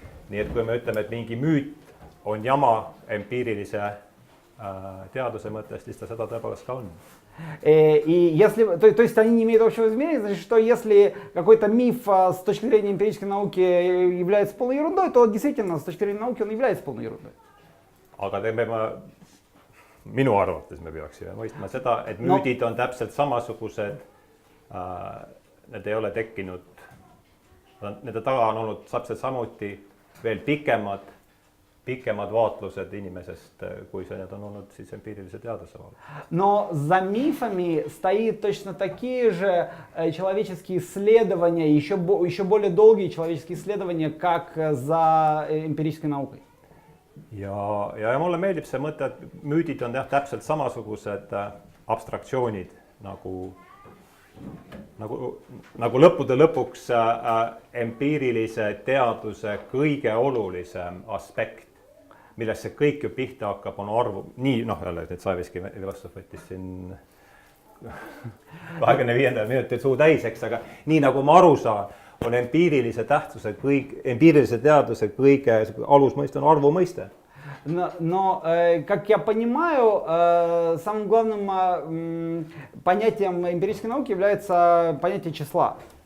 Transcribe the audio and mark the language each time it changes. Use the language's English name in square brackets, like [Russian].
[Estonian] Nii et kui me ütleme, et mingi müüt on jama empiirilise teaduse mõttes, siis ta seda tõepoolest ka on. [Russian] И если, то есть они не имеют общего измерения, значит, что если какой-то миф с точки зрения эмпирической науки является полной ерундой, то действительно с точки зрения науки он является полной ерундой. [Estonian] Aga minu arvates me peaksime mõistma seda, et müüdid on täpselt samasugused, need ei ole tekkinud, nende taga on olnud täpselt samuti veel pikemad vaatlused inimesest, kui see need on olnud siis empiirilise teaduse vahel. [Russian] Но за мифами стоит точно такие же человеческие исследования, еще более долгие человеческие исследования, как за эмпирической наукой. [Estonian] Ja mulle meeldib see mõte, et müüdid on täpselt samasugused abstraktsioonid nagu lõppude lõpuks empiirilise teaduse kõige olulisem aspekt, millest see kõik ju pihta hakkab, on arvu, nii jälle, et Saviski filosoof võttis siin 25. minutil suu täiseks, aga nii nagu ma aru saan, on empiirilise teaduse kõige alusmõiste on arvumõiste. [Russian] Но, как я понимаю, самым главным понятием эмпирической науки является понятие числа.